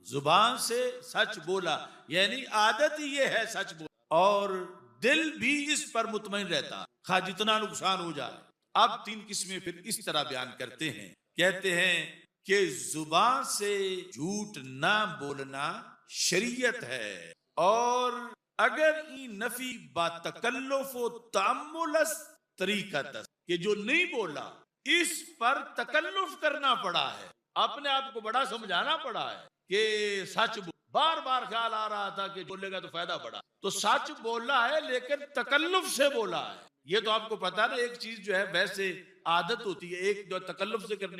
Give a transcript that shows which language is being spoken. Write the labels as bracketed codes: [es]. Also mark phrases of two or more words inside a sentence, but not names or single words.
[ur] زبان سے سچ بولا یعنی عادت ہی یہ ہے سچ بولا، اور دل بھی اس پر مطمئن رہتا خواہ جتنا نقصان ہو جائے. اب تین قسمیں پھر اس طرح بیان کرتے ہیں. کہتے ہیں کہ زبان سے جھوٹ نہ بولنا شریعت ہے، اور اگر [fa] ای نفی با تکلف و تعملس طریقت [ur] کہ جو نہیں بولا اس پر تکلف کرنا پڑا ہے، اپنے آپ کو بڑا سمجھانا پڑا ہے کہ سچ بار بار خیال آ رہا تھا کہ بولے گا تو فائدہ بڑا، تو سچ بولا ہے لیکن تکلف سے بولا ہے. یہ تو آپ کو پتا نا، ایک چیز جو ہے ویسے عادت ہوتی ہے، ایک جو تکلف سے کرنی.